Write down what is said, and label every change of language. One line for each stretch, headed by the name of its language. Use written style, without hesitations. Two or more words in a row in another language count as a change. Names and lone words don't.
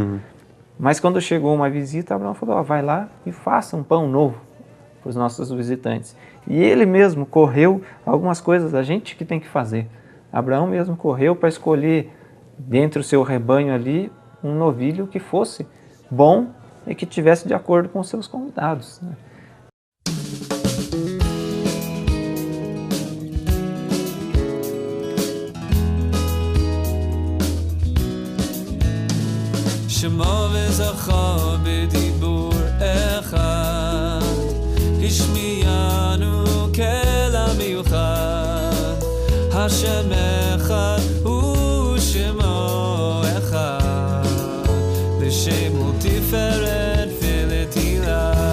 Portuguese: Mas quando chegou uma visita, Abraão falou, vai lá e faça um pão novo para os nossos visitantes. E ele mesmo correu algumas coisas a gente que tem que fazer. Abraão mesmo correu para escolher dentro do seu rebanho ali um novilho que fosse bom e que tivesse de acordo com os seus convidados. Né?
Hebrew: שמו וזכר בדיבור אחד, השמיענו קול מיוחד, השם אחד ושמו אחד, לשמו תפארת ולתהילה.